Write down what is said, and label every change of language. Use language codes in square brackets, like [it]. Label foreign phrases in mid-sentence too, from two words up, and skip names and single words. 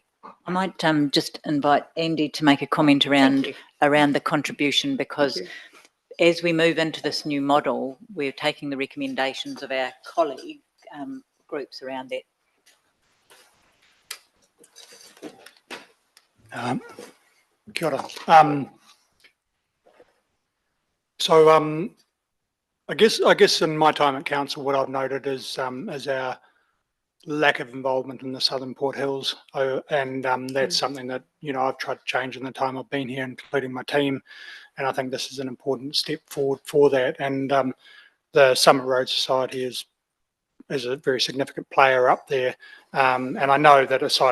[en] I might just invite Andy to make a comment around the contribution, because as we move into this new model, we're taking the recommendations of our colleague groups around that. [mi] Kia ora. [en] I guess in my time at council, what I've noted is our lack of involvement in the Southern Port Hills, and that's something that I've tried to change in the time I've been here, including my team, and I think this is an important step forward for that. And the Summit Road Society is a very significant player up there, and I know that aside